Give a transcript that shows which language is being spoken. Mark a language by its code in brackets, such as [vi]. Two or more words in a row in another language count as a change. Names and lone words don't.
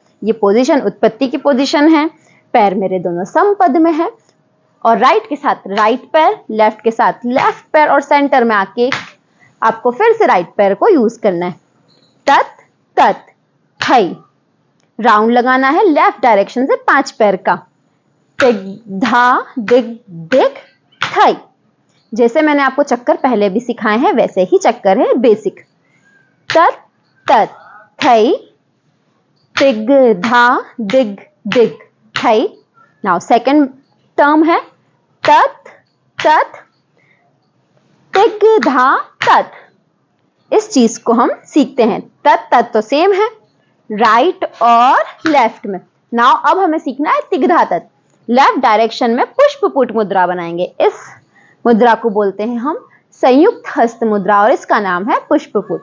[hi] ये पोजिशन उत्पत्ति की पोजिशन है। पैर मेरे दोनों समपद में है और राइट के साथ राइट पैर, लेफ्ट के साथ लेफ्ट पैर और सेंटर में आके आपको फिर से राइट पैर को यूज करना है। तत, तत, थई, राउंड लगाना है [en] left direction [hi] से 5 पैर का। तिगधा, दिगदिग, थई। जैसे मैंने आपको चक्कर पहले भी सिखाए हैं वैसे ही चक्कर है, बेसिक। तत, तत, थई, तिगधा, दिगदिग, थई। [en] now second term [hi] है तत, तत, तिगधा, तत। इस चीज को हम सीखते हैं। तत, तत तो सेम है राइट और लेफ्ट में। नाउ अब हमें सीखना है तिगधा तत। [en] left direction [hi] में पुष्पपुट मुद्रा बनाएंगे। इस मुद्रा को बोलते हैं हम संयुक्त हस्त मुद्रा और इसका नाम है पुष्पपुट।